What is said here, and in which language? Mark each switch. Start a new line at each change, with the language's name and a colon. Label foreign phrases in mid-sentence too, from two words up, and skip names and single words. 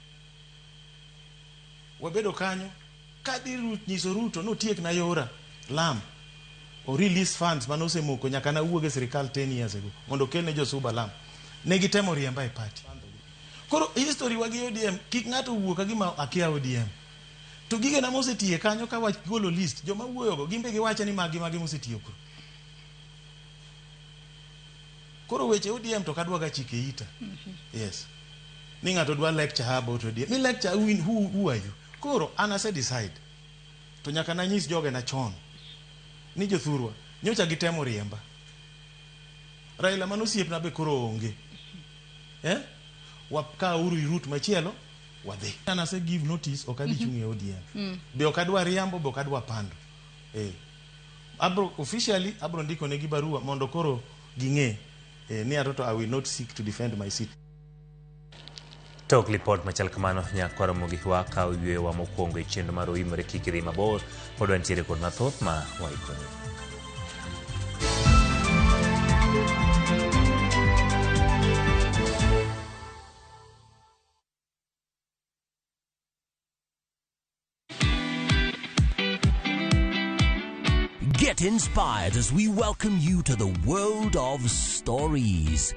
Luo (Kenya and Tanzania): wabedo kanyo kadhi nyiso Ruto no tiek na yora lam o
English: release funds
Luo (Kenya and Tanzania): manose moko nyaka na wuoge sirikal
English: 10 years ago
Luo (Kenya and Tanzania): mondo kelne jo Suba lam ne gitemo riemba e party koro history wagi ODM kik ng'ato wuoka gima akia ODM to gige na mosetie kanyo ka wach golo list joma wuoyogo gimbe giwacho ni magi mosetiyo koro weche ODM to kadwa ga chike ita yes ni ng'ato dwa
English: lecture about ODM
Luo (Kenya and Tanzania): ni
English: lecture who are you
Luo (Kenya and Tanzania): koro ana se
English: decide to
Luo (Kenya and Tanzania): nyaka na nyis joge na chon ni jothurwa nyocha gitemo riemba Raila manosiep na be koro onge wapka uru route machielo wadhi ana se
English: give notice
Luo (Kenya and Tanzania): okadhi chunge ODM be okadwa riambo be okadwa pando abro officially abro ndiko ne gi barua mondo koro ging'e ni aroto
English: I will not seek to defend my seat.
Luo (Kenya and Tanzania): Tok report machal kamano nyakwaro mogi waka ywe wa mokwongo e chenro mar oimore kikidhi mabor pod wantiere kod mathoth ma waikoni.
English: Get inspired as we welcome you to the world of stories.